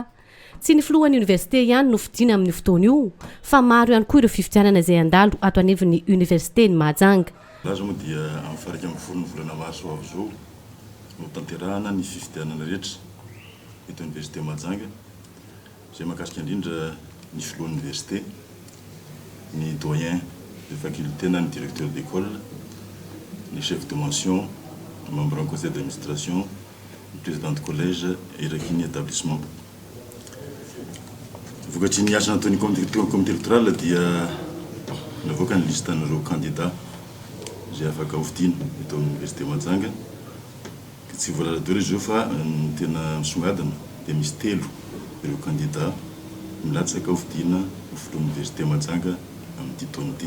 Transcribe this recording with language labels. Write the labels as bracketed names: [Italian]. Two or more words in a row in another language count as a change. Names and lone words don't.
[Malagasy] Tsy ny filohan'ny université ihany no fidiana amin'ny fotoana io fa maro ihany koa ireo fifidianana izay andalo ato anivon'ny université ny Mahajanga. Laza moa dia amin'ny faha 12 ny volana marsa avy izao no tanterahana ny fifidianana rehetra eto université Mahajanga izay mahakasika indrindra ny filohan'ny université, ny [French] doyen de faculté [Malagasy] na ny [French] directeur d'école, les chefs de mention, les membres en conseil d'administration, le président de collège et [Malagasy] iraky établissement. Vokatry ny asa nataon'ny [French] comité électoral [Malagasy] dia navoaka ny listan'ireo candidat izay afaka hofidiana eto amin'ny université Mahajanga. Tsy voalaza izy io fa ny tena misongadina dia misy telo ireo candidat milatsaka hofidiana ho filohan'ny université Mahajanga amin'ity taona ity.